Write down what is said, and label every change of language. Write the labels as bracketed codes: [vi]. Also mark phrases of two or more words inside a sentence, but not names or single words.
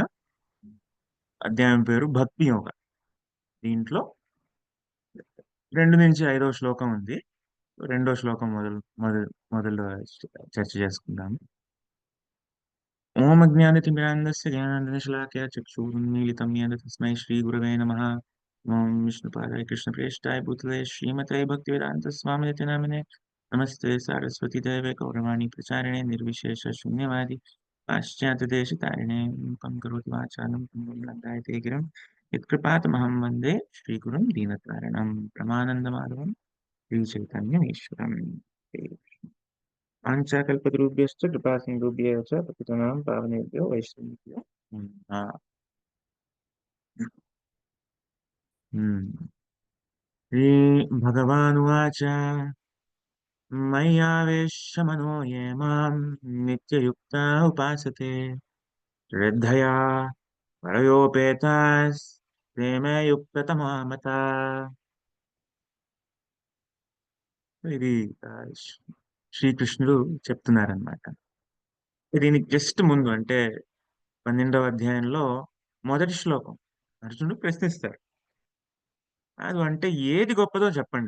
[te] అధ్యాయం పేరు భక్తి యోగ. దీంట్లో 2 నుంచి 5వ శ్లోకం ఉంది. 2వ శ్లోకం మొదలు మొదలు మొదలు చర్చ చేసుకుందాం. [sa] ॐ अज्ञानतिमिरान्धस्य ज्ञानाञ्जनशलाकया चक्षुरुन्मीलितं येन तस्मै श्रीगुरवे नमः. ॐ विष्णुपादाय कृष्णप्रेष्ठाय भूतले श्रीमते भक्तिवेदान्तस्वामिनिति नामिने नमस्ते सारस्वति देवे गौरवाणि प्रचारिणे निर्विशेष शून्यवादि पाश्चात्यदेशतारिणे मूकं करोति वाचालं लङ्कायते गिरिं यत्कृपातमहं वन्दे श्रीगुरुं दीनतारिणं प्रमानन्दमाधवं श्रीचैतन्यमीश्वरं. पाञ्चाकल्पतरुभ्यश्च कृपासिन्धुभ्यः च पतितानां पावनेभ्यो वैष्णवेभ्यो नमः। श्रीभगवानुवाच मय्यावेशमनो ये मां नित्ययुक्ता उपासते श्रद्धया परयोपेतास्ते मे युक्ततमा मताः. [te] ఇది ఆ, శ్రీకృష్ణుడు చెప్తున్నారనమాట. దీనికి [en] just [te] ముందు అంటే 12వ అధ్యాయంలో మొదటి శ్లోకం అర్జునుడు ప్రశ్నిస్తారు. అది అంటే ఏది గొప్పదో చెప్పండి.